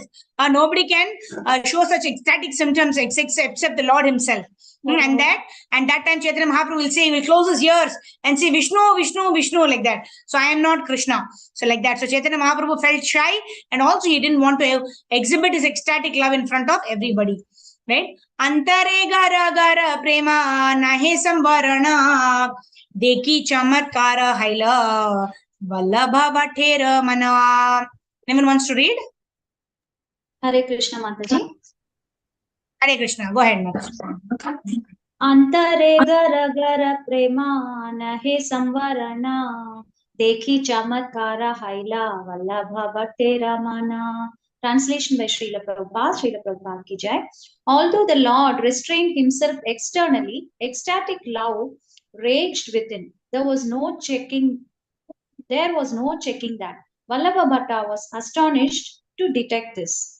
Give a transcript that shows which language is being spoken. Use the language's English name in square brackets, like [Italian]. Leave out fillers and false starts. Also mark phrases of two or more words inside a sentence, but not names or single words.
[English] Nobody can show such ecstatic symptoms except the Lord himself. And that time Chaitanya Mahaprabhu will say, he will close his ears and say, Vishnu, Vishnu, Vishnu, like that. So I am not Krishna. So like that. So Chaitanya Mahaprabhu felt shy, and also he didn't want to exhibit his ecstatic love in front of everybody. Right? [Bangla] অন্তরে গর গর প্রেম নহে সম্বরণ দেখি চমৎকার হৈল বল্লভ ভট্টের মন. [English] Anyone wants to read? Hare Krishna Mataji. Hare Krishna. Go ahead, Mataji. [Bangla] অন্তরে গর গর প্রেম নহে সম্বরণ দেখি চমৎকার হৈল বল্লভ ভট্টের মন. [English] Translation by Srila Prabhupada ki jai. Although the Lord restrained himself externally, ecstatic love raged within. There was no checking that. Vallabha Bhatta was astonished to detect this.